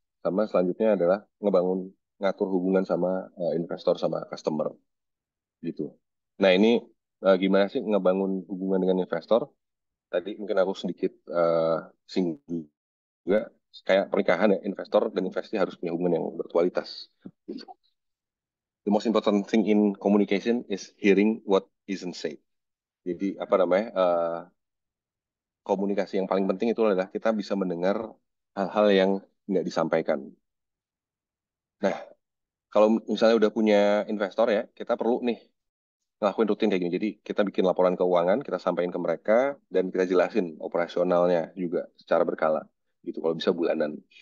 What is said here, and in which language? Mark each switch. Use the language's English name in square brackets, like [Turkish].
[Indonesian] Sama selanjutnya adalah ngebangun ngatur hubungan sama investor sama customer gitu. Nah ini gimana sih ngebangun hubungan dengan investor? Tadi mungkin aku sedikit singgung juga kayak pernikahan ya, investor dan investasi harus punya hubungan yang berkualitas. [English] The most important thing in communication is hearing what isn't said. [Indonesian] Jadi apa namanya komunikasi yang paling penting itu adalah kita bisa mendengar hal-hal yang nggak disampaikan. Nah, kalau misalnya udah punya investor ya, kita perlu nih ngelakuin rutin kayak gini. Jadi kita bikin laporan keuangan, kita sampaikan ke mereka, dan kita jelasin operasionalnya juga secara berkala. Gitu, kalau bisa bulanan.